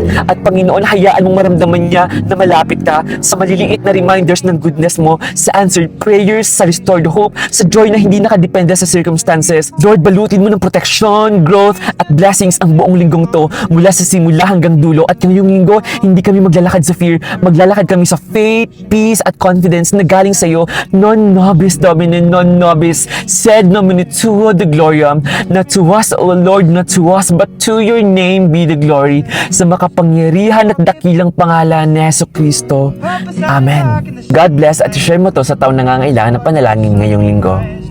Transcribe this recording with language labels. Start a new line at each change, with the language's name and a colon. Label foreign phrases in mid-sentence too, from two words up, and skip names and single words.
Filipino: At Panginoon, hayaan mong maramdaman niya na malapit ka sa maliliit na reminders ng goodness mo, sa
English: answered prayers,
Filipino: sa
English: restored hope,
Filipino: sa joy na hindi nakadepende sa circumstances. Lord, balutin mo ng
English: protection, growth,
Filipino: at blessings ang buong linggong to mula sa simula hanggang dulo. At ngayong linggo, hindi kami maglalakad sa fear, maglalakad kami sa
English: faith, peace,
Filipino: at confidence na galing sa iyo.
Latin: Non nobis Domine, non nobis, sed nomine tuo de gloriam,
English: not to us, O Lord, not to us, but to your name be the glory.
Filipino: Sa makapangyarihan at dakilang pangalan ni Jesucristo. Amen.
English: God bless
Filipino: at share mo to sa taong nangangailangan ng panalangin ngayong linggo.